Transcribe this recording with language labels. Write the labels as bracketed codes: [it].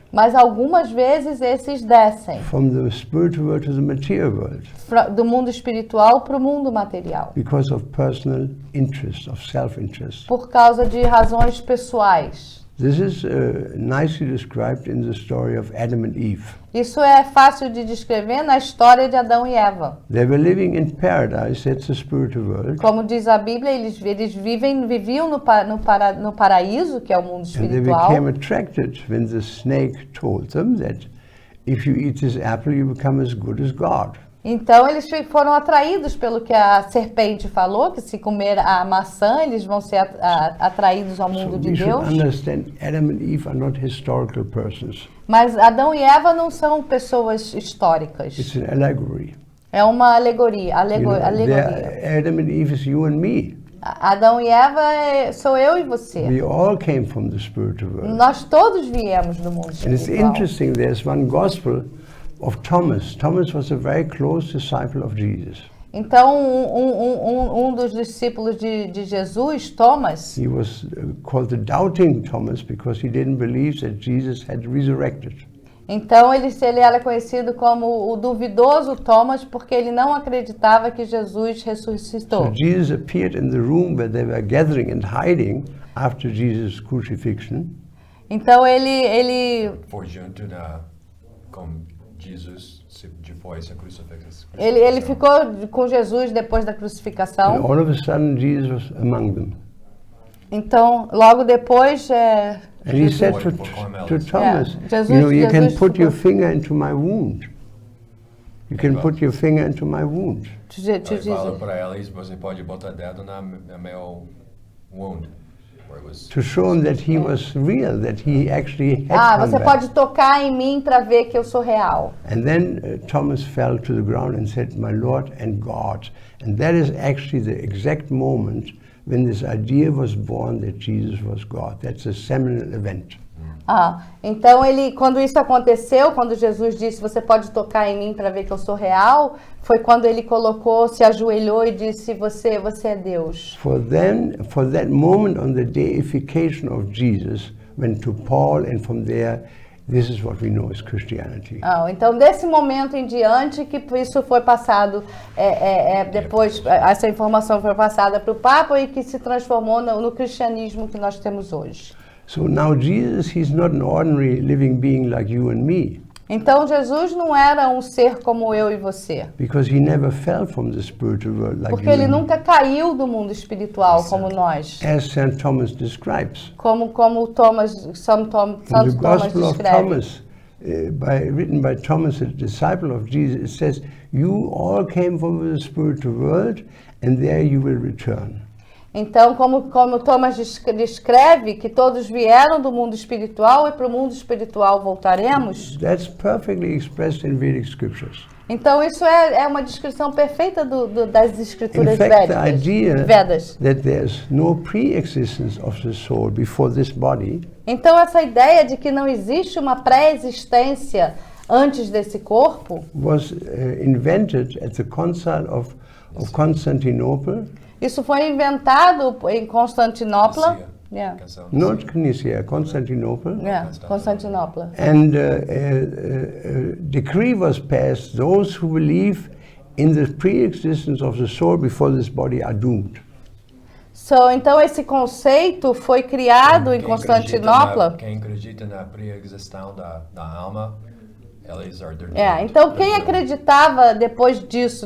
[pt] Mas algumas vezes esses descem. [en] From the spiritual world to the material world. [pt] Do mundo espiritual para o mundo material. [en] Because of personal interest, of self-interest. [pt] Por causa de razões pessoais. [en] This is nicely described in the story of Adam and Eve. [pt] Isso é fácil de descrever na história de Adão e Eva. [en] They were living in paradise, that's the spiritual world. [pt] Como diz a Bíblia, eles viviam no paraíso, que é o mundo espiritual. [en] And they became attracted when the snake told them that if you eat this apple, you become as good as God. [pt] Então eles foram atraídos pelo que a serpente falou, que se comer a maçã, eles vão ser atraídos ao mundo de Deus. [en] Adam and Eve are not historical persons. [pt] Mas Adão e Eva não são pessoas históricas. [en] It's an allegory. [pt] É uma alegoria. [en] Adam and Eve is you and me. [pt] Adão e Eva sou eu e você. [en] We all came from the spiritual world. [pt] Nós todos viemos do mundo espiritual. [en] And it's interesting, there's one gospel of Thomas. Thomas was a very close disciple of Jesus. [pt] Então, um dos discípulos de Jesus, Thomas, [en] he was called the doubting Thomas because he didn't believe that Jesus had resurrected. [pt] Então ele era conhecido como o duvidoso Thomas porque ele não acreditava que Jesus ressuscitou. [en] So Jesus appeared in the room where they were gathering and hiding after Jesus' crucifixion. [pt] Então ele foi junto com Jesus depois da crucifixão. Ele ficou com Jesus depois da crucificação. [en] And all of a sudden Jesus was among them. [pt] Então logo depois [en] and he said to Thomas, you can put your finger into my wound. You can put your finger into my wound. [pt] Ele falou para eles, você pode botar dedo na meu wound. [en] To show him that he was real, that he actually had come [pt] você [en] back. [pt] Pode tocar em mim para ver que eu sou real. [en] And then Thomas fell to the ground and said, "My Lord and God." And that is actually the exact moment when this idea was born that Jesus was God. That's a seminal event. [pt] Então quando isso aconteceu, quando Jesus disse, você pode tocar em mim para ver que eu sou real, foi quando ele se ajoelhou e disse, você é Deus. [en] For that moment on the deification of Jesus, went to Paul, and from there, this is what we know as Christianity. [pt] Então desse momento em diante que isso foi passado, depois essa informação foi passada para o Papa e que se transformou no cristianismo que nós temos hoje. [en] So now Jesus, he's not an ordinary living being like you and me. [pt] Então Jesus não era um ser como eu e você. [en] Because he never fell from the spiritual world like [pt] Porque ele nunca caiu do mundo espiritual como nós. [en] As St. Thomas describes. [pt] Como Santo Thomas [en] the Gospel of [pt] descreve. [en] Thomas, written by Thomas, a disciple of Jesus, it says, "You all came from the spiritual world, and there you will return." [pt] Então, como Thomas descreve que todos vieram do mundo espiritual e para o mundo espiritual voltaremos. [en] That's perfectly expressed in Vedic scriptures. [pt] Então isso é uma descrição perfeita das escrituras [en] In fact, the [pt] védicas, [en] idea [pt] Vedas. [en] that there's no pre-existence of the soul before this body [pt] Então essa ideia de que não existe uma pré-existência antes desse corpo [en] was invented at the Council of Constantinople. [pt] Isso foi inventado em Constantinopla. [en] Yeah. Not Nicaea, Constantinople. [pt] Yeah, Constantinopla. [en] And a decree was passed: those who believe in the pre-existence of the soul before this body are doomed. [pt] Então esse conceito foi criado em Constantinopla. Quem acredita na pré-existência da alma, eles are então quem acreditava depois disso,